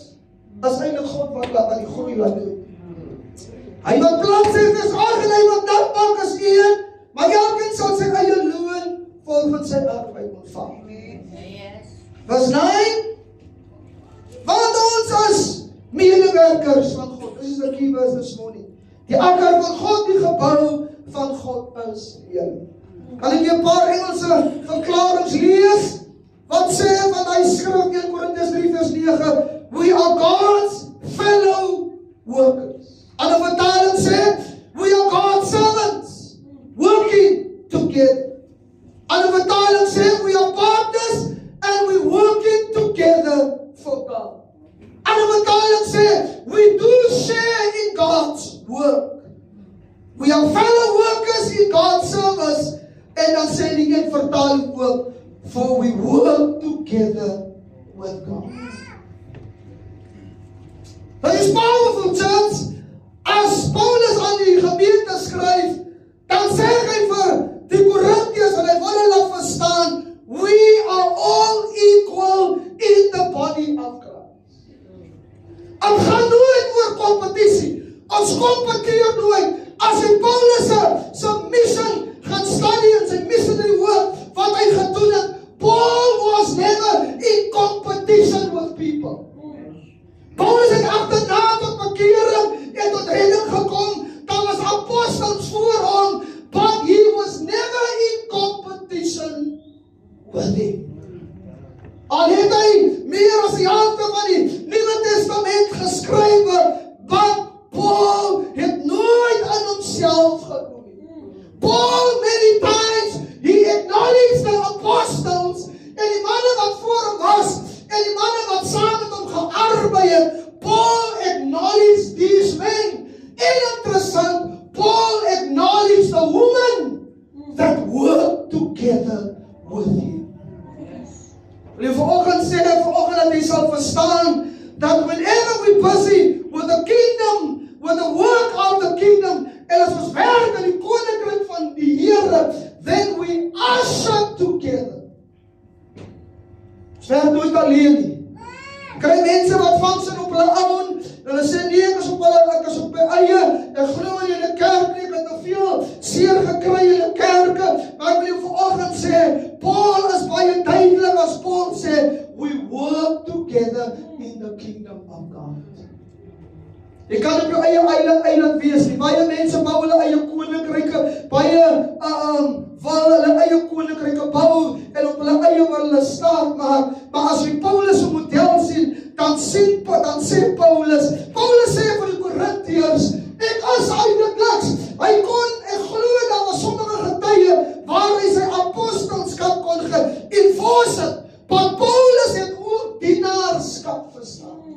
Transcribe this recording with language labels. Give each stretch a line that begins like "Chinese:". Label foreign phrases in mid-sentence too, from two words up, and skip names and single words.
Afrikaans: As eintlik God wat die groei laat doen. Hy wat plant sê, dis ag, en hy wat nat maak is een, maar elkeen sal sy eie loon volgens sy arbeid ontvang. Vers 9, want ons as medewerkers van God,
English: this is the key verse this morning,
Afrikaans: die akker van God, die gebou van God is een. Kan ek een paar Engelse verklarings lees, wat sê van hy skrif 1 Korintiërs 3 vers 9,
English: we are God's fellow workers.
Afrikaans: En die vertaling sê,
English: we are God's servants, working together.
Afrikaans: En die vertaling sê,
English: we are partners, and we working together for God.
Afrikaans: En die vertaling sê,
English: we do share in God's work. We are fellow workers in God's service.
Afrikaans: En dan sê die een vertaling ook,
English: for we work together with God. That is powerful, church.
Afrikaans: As Paulus aan die gemeente skryf, dan sê hy vir die Korintiërs, en hy wil hulle verstaan,
English: we are all equal in the body of Christ.
Afrikaans: Het gaan nooit oor kompetisie. Ons kompeteer nooit. As die Paulus sy mission gaan study in sy
English: missionary work,
Afrikaans: wat hy gedoen het,
English: Paul was never in competition with people.
Afrikaans: Paulus het agterna tot bekering en tot redding gekom. Daar was apostels voor hom,
English: but he was never in competition with him.
Afrikaans: Al het hy meer as die helfte van die Nuwe Testament geskrywe, but Paul het nooit aan homself gedoen.
English: Paul many times, he acknowledged the apostles,
Afrikaans: en die manne wat voor hom was, en die manne wat saam met hom gearbeid het,
English: Paul acknowledged these men.
Afrikaans: En interessant,
English: Paul acknowledged the woman that worked together with him.
Afrikaans: Wil jy vanoggend sê, dat jy sal verstaan,
English: that whenever we're busy with the kingdom, with the work of the kingdom,
Afrikaans: en as ons werk in die koninkryk van die Here,
English: then we usher together.
Afrikaans: Ons werk nooit alleen nie. Kry mense wat vangsin op hulle own, hulle sê nee, ek is op my eie, ek glo in julle kerk nie, ek het te veel seer gekry in julle kerke, maar ek wil jou vanoggend sê, Paul is baie duidelik as Paul sê,
English: we work together in the kingdom of God.
Afrikaans: Jy kan op jou eie eiland wees nie, baie mense bou hulle eie koninkryke, baie wil hulle eie koninkryke bou, en op hulle eie wil hulle staat maak, maar as jy Paulus 'n model sien, dan sê Paulus sê vir die Korintiërs, ek is eintlik niks, hy kon, ek glo daar was sommige getuie, waar hy sy apostelskap kon ge-enforce het, maar Paulus het ook dienaarskap verstaan.